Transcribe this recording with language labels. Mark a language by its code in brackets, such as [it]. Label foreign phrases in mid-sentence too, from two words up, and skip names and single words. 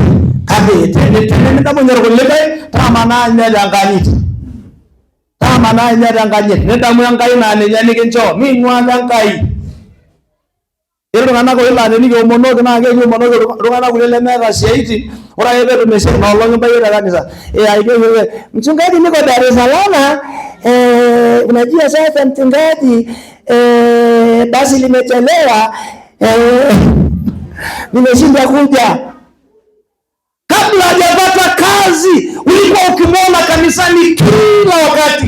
[mas] Kake tenemidamunye irkulikae, taama naa ninye tenkanyit. Taama naa ninye tenkanyit. Nidamu Enkai naa ninye nikincho, ming'ua Enkai. Etii iltung'anak oilaa tenikiomonoki naa kekiomonoki iltung'anak kulie lemeeta siaitin. Ore ake peetum esiai inoolong ibayie te kanisa. [sw] Mchungaji niko Dar es Salaam, unajua sasa mchungaji basi limechelewa, nimeshinda kuja. Kabla hajapata kazi ulikuwa ukimwona kanisani kila wakati.